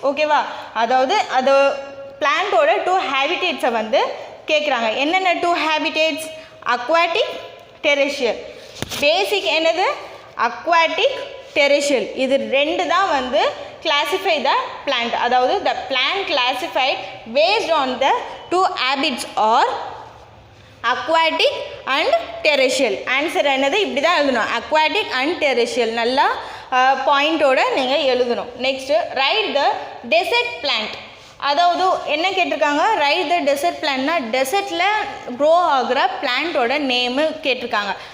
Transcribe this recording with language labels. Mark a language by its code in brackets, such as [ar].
[ta] ஓகேவா, அதாவது அது பிளான்ட்டோட 2 ஹேபிட்டேட்ஸை வந்து கேட்குறாங்க. என்னென்ன 2 ஹேபிட்டேட்ஸ், அக்வாட்டிக், டெரேஷியல். பேசிக் என்னது, அக்வாட்டிக், terrestrial. இது ரெண்டு தான் வந்து [en] classify the plant. [ta] அதாவது [en] the plant classified based on the two habits or aquatic and terrestrial. [ta] Answer என்னது இப்படி தான் எழுதணும். [en] aquatic and terrestrial. [ta] நல்லா பாயிண்டோட நீங்கள் எழுதணும். நெக்ஸ்ட் [en] Write the desert plant. [ta] அதாவது என்ன கேட்டிருக்காங்க, ரைட் த டெசர்ட் பிளான்ட்னா டெசர்ட்டில் க்ரோ ஆகிற பிளான்ட்டோட நேமு கேட்டிருக்காங்க.